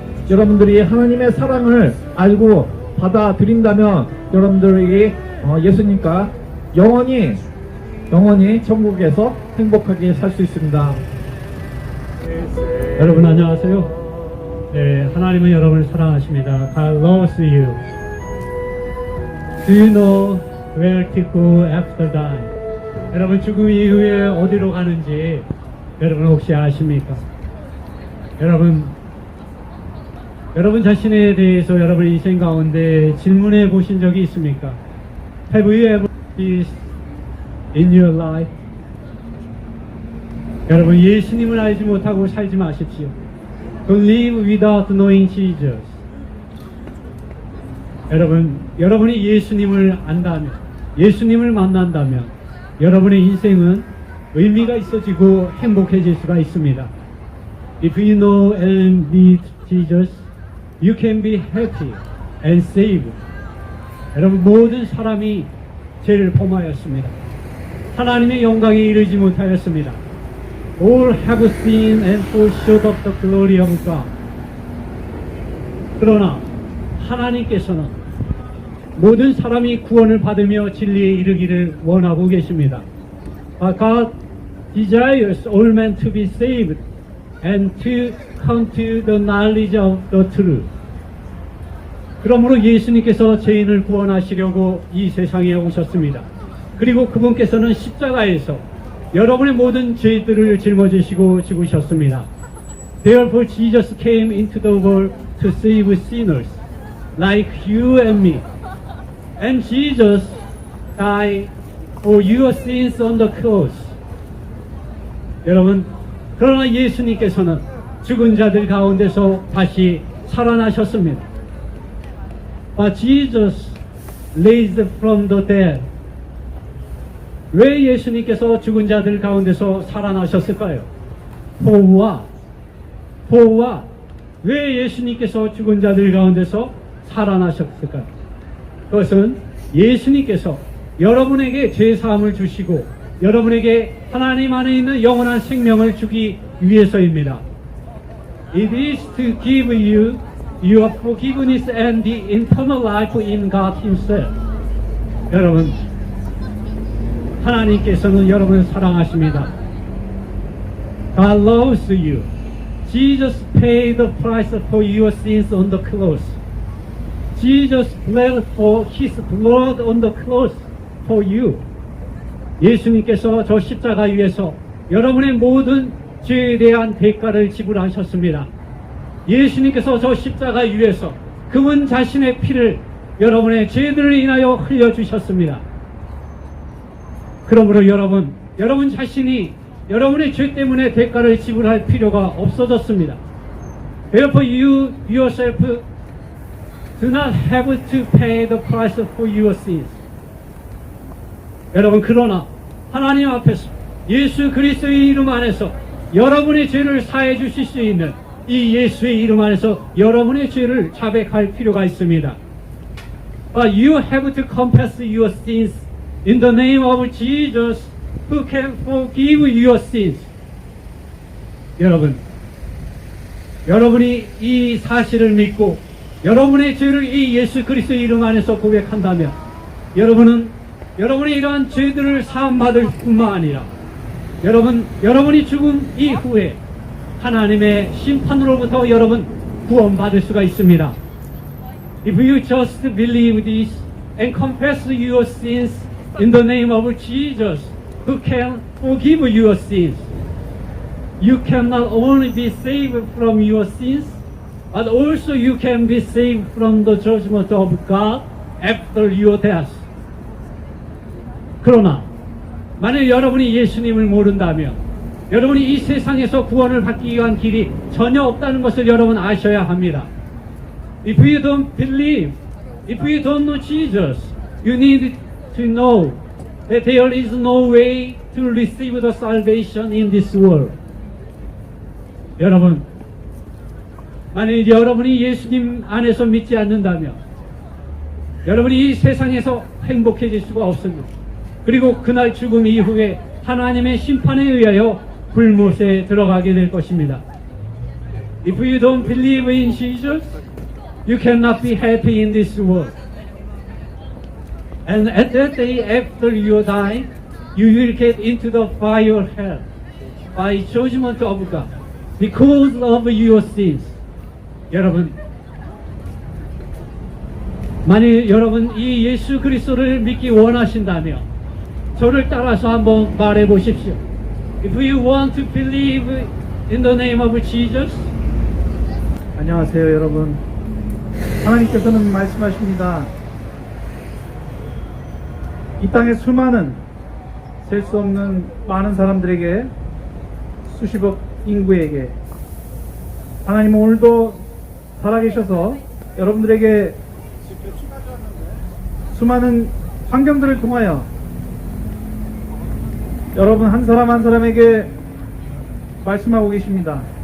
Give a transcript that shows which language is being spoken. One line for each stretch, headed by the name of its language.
Korean: 여러분들이 하나님의 사랑을 알고 받아들인다면 여러분들이 예수님과 영원히 천국에서 행복하게 살 수 있습니다. 여러분 안녕하세요. 네, 하나님은 여러분을 사랑하십니다.
English: God loves you. Do you know where to go after dying?
Korean: 여러분 죽음 이후에 어디로 가는지 여러분 혹시 아십니까? 여러분 자신에 대해서 여러분의 인생 가운데 질문해 보신 적이 있습니까?
English: Have you ever peace in your life?
Korean: 여러분 예수님을 알지 못하고 살지 마십시오.
English: Don't live without knowing Jesus.
Korean: 여러분이 예수님을 안다면, 예수님을 만난다면 여러분의 인생은 의미가 있어지고 행복해질 수가 있습니다.
English: If you know and meet Jesus, you can be happy and saved.
Korean: 여러분 모든 사람이 죄를 범하였습니다. 하나님의 영광에 이르지 못하였습니다.
English: All have sinned and fall short of the glory of God.
Korean: 그러나 하나님께서는 모든 사람이 구원을 받으며 진리에 이르기를 원하고 계십니다.
English: God desires all men to be saved and to come to the knowledge of the truth.
Korean: 그러므로 예수님께서 죄인을 구원하시려고 이 세상에 오셨습니다. 그리고 그분께서는 십자가에서 여러분의 모든 죄들을 짊어지시고 죽으셨습니다.
English: Therefore Jesus came into the world to save sinners like you and me. And Jesus died for your sins on the cross.
Korean: 여러분, 그러나 예수님께서는 죽은 자들 가운데서 다시 살아나셨습니다.
English: But Jesus raised from the dead.
Korean: 왜 예수님께서 죽은 자들 가운데서 살아나셨을까요?
English: For what?
Korean: 왜 예수님께서 죽은 자들 가운데서 살아나셨을까요? 그것은 예수님께서 여러분에게 죄사함을 주시고 여러분에게 하나님 안에 있는 영원한 생명을 주기 위해서입니다.
English: It is to give you your forgiveness and the eternal life in God Himself.
Korean: 여러분, 하나님께서는 여러분을 사랑하십니다.
English: God loves you. Jesus paid the price for your sins on the cross. Jesus bled for His blood on the cross for you.
Korean: 예수님께서 저 십자가 위에서 여러분의 모든 죄에 대한 대가를 지불하셨습니다. 예수님께서 저 십자가 위에서 그분 자신의 피를 여러분의 죄들을 인하여 흘려주셨습니다. 그러므로 여러분 자신이 여러분의 죄 때문에 대가를 지불할 필요가 없어졌습니다.
English: Therefore you yourself do not have to pay the price for your sins.
Korean: 여러분, 그러나 하나님 앞에서 예수 그리스도의 이름 안에서 여러분의 죄를 사해 주실 수 있는 이 예수의 이름 안에서 여러분의 죄를 자백할 필요가 있습니다.
English: But you have to confess your sins in the name of Jesus who can forgive your sins.
Korean: 여러분이 이 사실을 믿고 여러분의 죄를 이 예수 그리스도의 이름 안에서 고백한다면 여러분이 이러한 죄들을 사함받을 뿐만 아니라 여러분이 죽음 이후에 하나님의 심판으로부터 여러분 구원받을 수가 있습니다.
English: If you just believe this and confess your sins in the name of Jesus who can forgive your sins, you can not only be saved from your sins, but also you can be saved from the judgment of God after your death.
Korean: 그러나 만약 여러분이 예수님을 모른다면 여러분이 이 세상에서 구원을 받기 위한 길이 전혀 없다는 것을 여러분 아셔야 합니다.
English: If you don't believe, if you don't know Jesus, you need to know that there is no way to receive the salvation in this world.
Korean: 여러분, 만약 여러분이 예수님 안에서 믿지 않는다면 여러분이 이 세상에서 행복해질 수가 없습니다. 그리고 그날 죽음 이후에 하나님의 심판에 의하여 불못에 들어가게 될 것입니다.
English: If you don't believe in Jesus, you cannot be happy in this world. And at that day after you die, you will get into the fire of hell by judgment of God because of your sins.
Korean: 여러분, 만일 여러분 이 예수 그리스도를 믿기 원하신다면 저를 따라서 한번 말해 보십시오.
English: If you want to believe in the name of Jesus.
Korean: 안녕하세요, 여러분. 하나님께서는 말씀하십니다. 이 땅의 수많은, 셀 수 없는 많은 사람들에게, 수십억 인구에게 하나님은 오늘도 살아계셔서 여러분들에게 수많은 환경들을 통하여 여러분 한 사람 한 사람에게 말씀하고 계십니다.